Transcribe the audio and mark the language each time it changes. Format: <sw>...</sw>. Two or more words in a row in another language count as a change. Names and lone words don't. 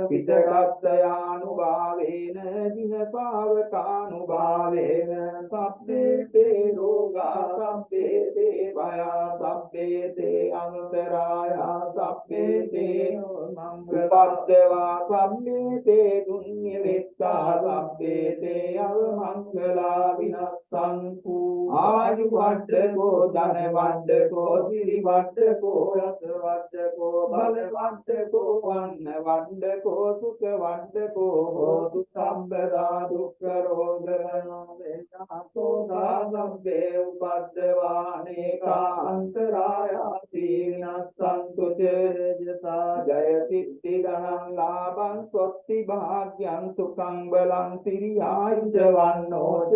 <pi>පිටකත්ථයානුභාවේන දිනසාවකානුභාවේන සබ්බේ තේ රෝගා සබ්බේ තේ භයා සබ්බේ තේ අන්තරායා සබ්බේ තේ මංගලපද්දවා සබ්බේ තේ දුඤ්ඤ මෙත්තා සබ්බේ තේ අවමංගලා විනස්සන්තු ආයු වඩකෝ ධන වඩකෝ සිරි වඩකෝ යස වඩකෝ බල වඩකෝ වන්න වඩකෝ සුඛ වඩකෝ හෝතු සම්බදා දුක්ඛ රෝග වේදනාසෝදා සම්බේ උපද්දවානේ කාන්තරායාති විනස්සන්තු චේජසා ජය සිද්ධි ධනං ලාභං සොත්ති භාග්‍යං සුඛං බලං සිරියායුජ වන්නෝච</pi>